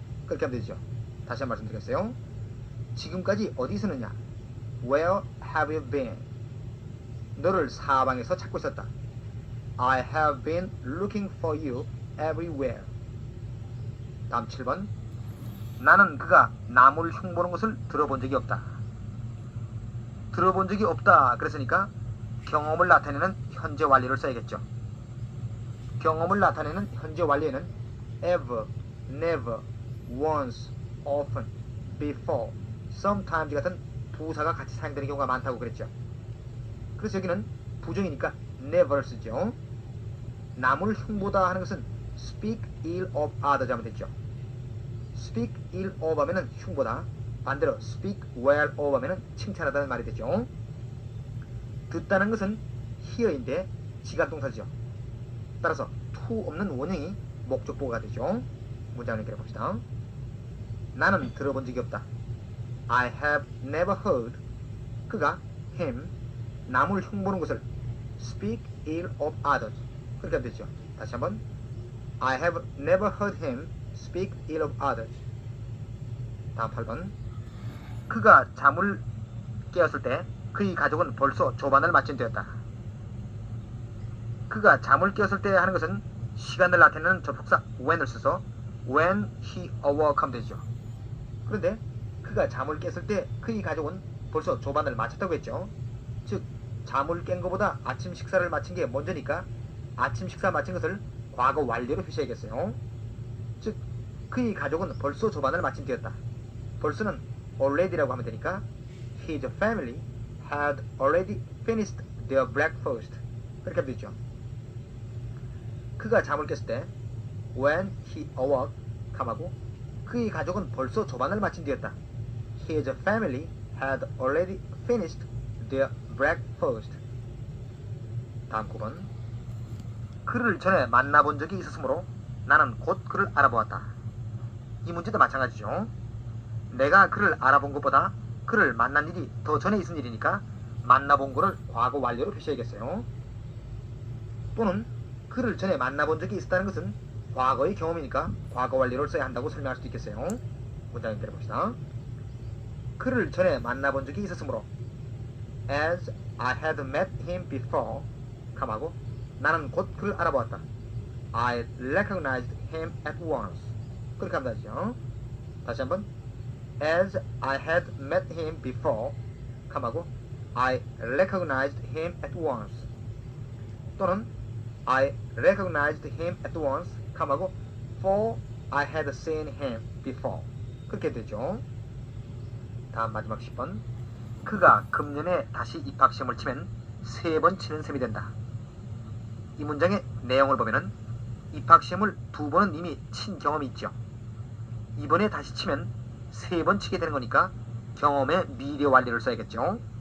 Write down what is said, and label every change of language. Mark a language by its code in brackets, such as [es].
[ko] 그렇게 하면 되죠. 다시 한 번 말씀드리겠어요. 지금까지 어디 있었느냐? [en] Where have you been? [ko] 너를 사방에서 찾고 있었다. [en] I have been looking for you everywhere. [ko] 다음 7번 나는 그가 나무를 흉보는 것을 들어본 적이 없다. 들어본 적이 없다 그랬으니까 경험을 나타내는 현재 완료를 써야겠죠. 경험을 나타내는 현재 완료에는 ever, never, once, often, before, sometimes 같은 부사가 같이 사용되는 경우가 많다고 그랬죠. 그래서 여기는 부정이니까 never를 쓰죠. 남을 흉보다 하는 것은 speak ill of others 하면 되죠. speak ill of 하면은 흉보다, 반대로 speak well of 하면은 칭찬하다는 말이 되죠. 듣다는 것은 hear인데 지각동사죠. 따라서 to 없는 원형이 목적보가 되죠. 문장을 연결해 봅시다. 나는 들어본 적이 없다. [en] I have never heard 그가 him 남을 흉보는 것을 speak ill of others 그렇게 하면 되죠. 다시 한번 I have never heard him speak ill of others. [ko] 다음 8번 그가 잠을 깨었을 때 그의 가족은 벌써 조반을 마친 때였다. 그가 잠을 깨었을 때 하는 것은 시간을 나타내는 접속사 when을 써서 when he awoke 하면 되죠. 그런데 그가 그가 잠을 깼을 때 그의 가족은 벌써 조반을 마쳤다고 했죠. 즉 잠을 깬 것보다 아침 식사를 마친 게 먼저니까 아침 식사 마친 것을 과거 완료로 표시해야겠어요. 즉 그의 가족은 벌써 조반을 마친 뒤였다. [en] 벌써는 already 라고 하면 되니까 his family had already finished their breakfast. [ko] 그렇게 하면 되죠. 그가 잠을 깼을 때 when he awoke 하고 그의 가족은 벌써 조반을 마친 뒤였다. [en] His family had already finished their breakfast. [ko] 다음 9번. 그를 전에 만나본 적이 있었으므로 나는 곧 그를 알아보았다. 이 문제도 마찬가지죠. 내가 그를 알아본 것보다 그를 만난 일이 더 전에 있은 일이니까 만나본 거를 과거 완료로 표시해야겠어요. 또는 그를 전에 만나본 적이 있었다는 것은 과거의 경험이니까 과거 완료를 써야 한다고 설명할 수도 있겠어요. 문장 연결해 봅시다. 그를 전에 만나본 적이 있었으므로 as I had met him before, 하고 나는 곧 그를 알아보았다. [en] I recognized him at once. [ko] 그렇게 하면 되죠. [en] 다시 한번 as I had met him before, 하고 I recognized him at once. 또는 I recognized him at once, 하고 for I had seen him before. [ko] 그렇게 되죠. 다음 마지막 10번. 그가 금년에 다시 입학시험을 치면 3번 치는 셈이 된다. 이 문장의 내용을 보면은 입학시험을 2번은 이미 친 경험이 있죠. 이번에 다시 치면 3번 치게 되는 거니까 경험의 미래 완료를 써야겠죠.